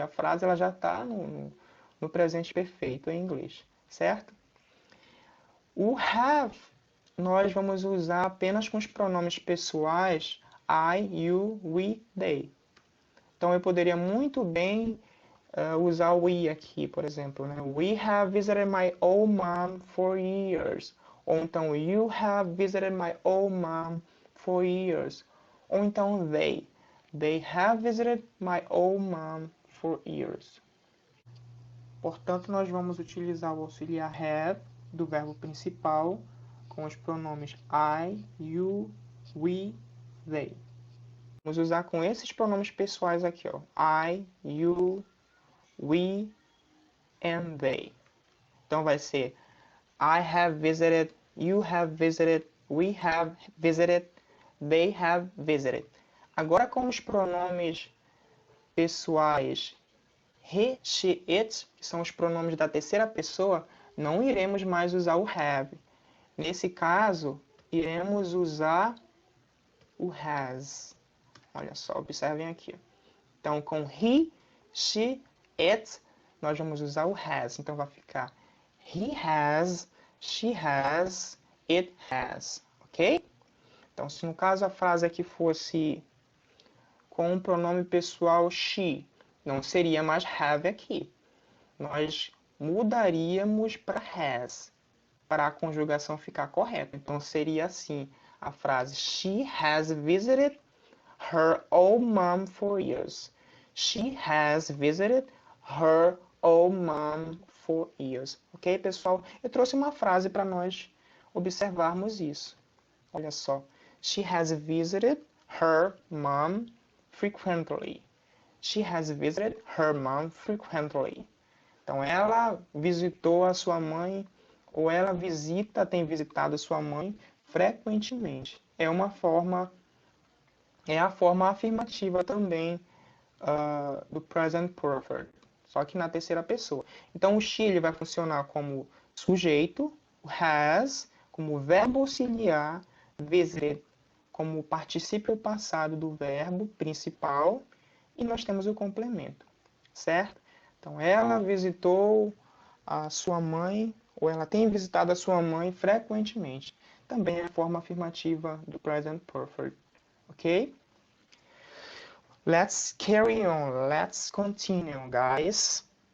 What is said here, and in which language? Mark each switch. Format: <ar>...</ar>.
<pt>A frase ela já está no presente perfeito em inglês, certo? O have nós vamos usar apenas com os pronomes pessoais I, you, we, they. Então eu poderia muito bem usar o we aqui, por exemplo, né?</pt> <en>We have visited my old mom for years.</en> <pt>Ou então,</pt> <en>you have visited my old mom for years.</en> <pt>Ou então</pt> <en>they. They have visited my old mom for years.</en> <pt>Portanto, nós vamos utilizar o auxiliar have do verbo principal com os pronomes I, you, we, they. Vamos usar com esses pronomes pessoais aqui, ó.</pt> <en>I, you, we, and they.</en> <pt>Então vai ser</pt> <en>I have visited, you have visited, we have visited, they have visited.</en> <pt>Agora com os pronomes pessoais he, she, it, que são os pronomes da terceira pessoa, não iremos mais usar o have. Nesse caso, iremos usar o has. Olha só, observem aqui. Então, com he, she, it, nós vamos usar o has. Então, vai ficar</pt> <en>he has, she has, it has. Ok?</en> <pt>Então, se no caso a frase aqui fosse com o pronome pessoal she, não seria mais have aqui. Nós mudaríamos para has, para a conjugação ficar correta. Então, seria assim a frase</pt> <en>she has visited her old mom for years. She has visited her old mom for years.</en> <pt>Ok, pessoal? Eu trouxe uma frase para nós observarmos isso. Olha só.</pt> <en>She has visited her mom frequently. She has visited her mom frequently.</en> <pt>Então, ela visitou a sua mãe, ou ela tem visitado a sua mãe frequentemente. É a forma afirmativa também do present perfect, só que na terceira pessoa. Então, o she ele vai funcionar como sujeito, o has como verbo auxiliar, visited como particípio passado do verbo principal, e nós temos o complemento, certo? Então, ela visitou a sua mãe, ou ela tem visitado a sua mãe frequentemente. Também é a forma afirmativa do present perfect, ok?</pt> <en>Let's carry on, let's continue, guys.</en>